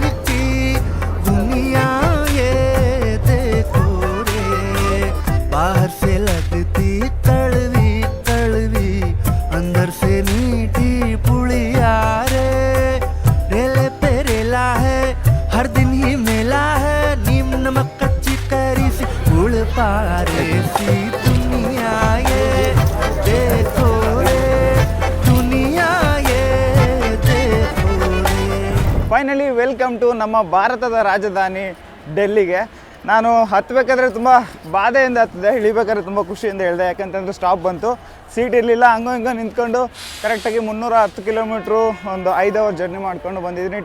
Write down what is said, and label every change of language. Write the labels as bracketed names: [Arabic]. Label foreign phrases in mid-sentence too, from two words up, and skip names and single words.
[Hindi] की दुनिया ये देखो रे बाहर से लगती कड़वी कड़वी अंदर से मीठी पुड़िया रे रेले पे रेला है हर दिन ही मेला है नीम नमक कच्ची करी सी गुड़ पारे सी दुनिया ये देखो रे दुनिया ये देखो रे. [English] finally welcome to [Kannada] ನಮ್ಮ ಭಾರತದ ರಾಜಧಾನಿ ಡೆಲ್ಲಿಗೆ. ನಾನು ಹತ್ತಬೇಕಾದ್ರೆ ತುಂಬ ಬಾಧೆಯಿಂದ ಹತ್ತಿದೆ, ಇಳಿಬೇಕಾದ್ರೆ ತುಂಬ ಖುಷಿಯಿಂದ ಹೇಳಿದೆ. ಯಾಕಂತಂದರೆ ಸ್ಟಾಪ್ ಬಂತು, ಸೀಟ್ ಇರಲಿಲ್ಲ. ಹಂಗೋ ಹಿಂಗೋ ನಿಂತ್ಕೊಂಡು ಕರೆಕ್ಟಾಗಿ 310 ಕಿಲೋಮೀಟ್ರು ಒಂದು 5 [English] hour journey [Kannada] ಮಾಡ್ಕೊಂಡು ಬಂದಿದ್ದೀನಿ.